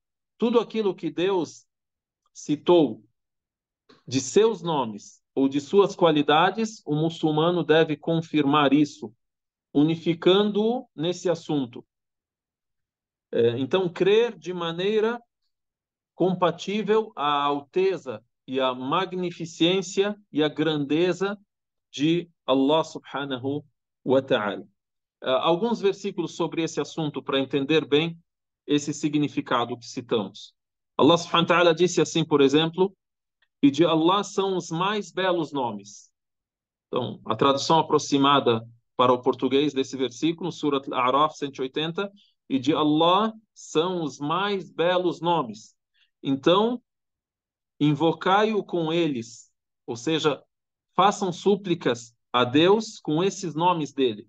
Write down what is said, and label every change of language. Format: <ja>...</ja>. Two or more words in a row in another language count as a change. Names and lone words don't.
<pt>Tudo aquilo que Deus citou de seus nomes ou de suas qualidades, o muçulmano deve confirmar isso, unificando-o nesse assunto. Então, crer de maneira compatível à alteza e à magnificência e à grandeza de Allah</pt> <ar>سبحانه وتعالى.</ar> <pt>Alguns versículos sobre esse assunto para entender bem esse significado que citamos. Allah</pt> <ar>سبحانه وتعالى</ar> <pt>disse assim, por exemplo, e de Allah são os mais belos nomes. Então, a tradução aproximada para o português desse versículo, Surat Al-A'raf 180, e de Allah são os mais belos nomes. Então, invocai-o com eles, ou seja, façam súplicas a Deus com esses nomes dele.</pt>